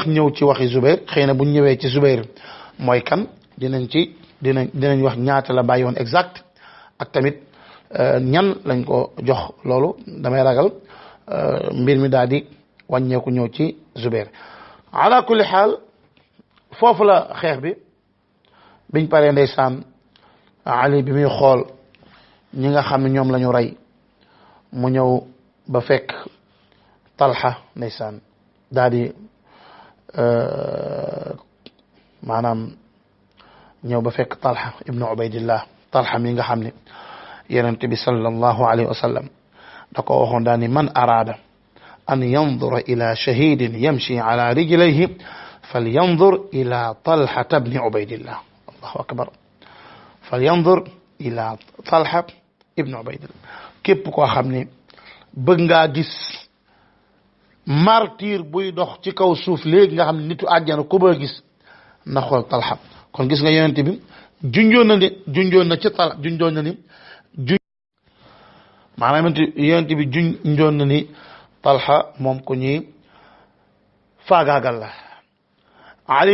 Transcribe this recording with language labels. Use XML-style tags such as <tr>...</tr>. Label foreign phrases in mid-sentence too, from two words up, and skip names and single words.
<wo>ñëw ci waxi Zubair xëy na buñ ñëwee ci Zubair mooy kan dinañ wax ñaata la bàyyi woon exact ak tamit ñan lañ ko jox loolu damay ragal mbir mi daal di wàññeeku ñëw ci Zubair</wo> <ar>على كل حال</ar> <wo>foofu la xeex bi biñ paree ndeysaan Ali bi muy xool ñi nga xam ne ñoom la ñu rey mu ñëw ba fekk Talha ndeysaan daal di maanaam ñëw ba fekk Talha ibnu Ubaydillah Talha mi nga xam ne yonent bi</wo> <ar>صلى الله عليه وسلم</ar> <wo>da ko waxoon daal ni</wo> <ar>من أراد أن ينظر إلى شهيد يمشي على رجليه فلينظر إلى طلحة بن عبيد الله الله أكبر فلينظر إلى طلحة بن عبيد الله</ar> <wo>képp koo xam ne bëgg ngaa gis martyr buy dox ci kaw suuf léegi nga xam ne nitu àjjana ku ba gis na xool Talha kon gis nga yonent bi junjoon na ci Talha junjoon na ni maanaam yonent bi junjoon na ni Talha moom ku ñuy faagaagal la Ali</wo>